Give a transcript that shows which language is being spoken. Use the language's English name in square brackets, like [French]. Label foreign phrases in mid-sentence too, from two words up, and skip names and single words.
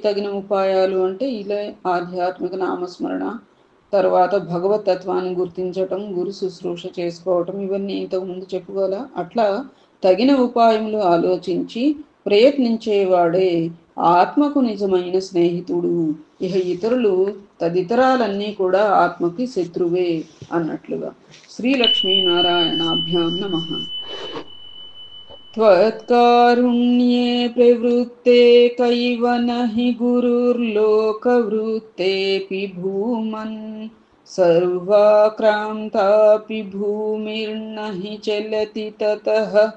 [Telugu] తగిన ఉపాయాలు అంటే ఇలా ఆధ్యాత్మిక నామస్మరణ, తర్వాత భగవతత్వాన్ని గుర్తించటం, గురు శుశ్రూష చేసుకోవటం, ఇవన్నీ ఇంతకుముందు చెప్పుకోవాలా. అట్లా తగిన ఉపాయములు ఆలోచించి ప్రయత్నించేవాడే ఆత్మకు నిజమైన స్నేహితుడు. ఇహ ఇతరులు తదితరాలన్నీ కూడా ఆత్మకి శత్రువే అన్నట్లుగా. [Sanskrit] శ్రీలక్ష్మీ నారాయణాభ్యాం నమః. त्वत्कारुण्ये प्रवृत्ते कैव नहि गुरुर्लोकवृत्तेऽपि भूमन् सर्वाक्रान्तापि भूमिर्नहि चलति ततः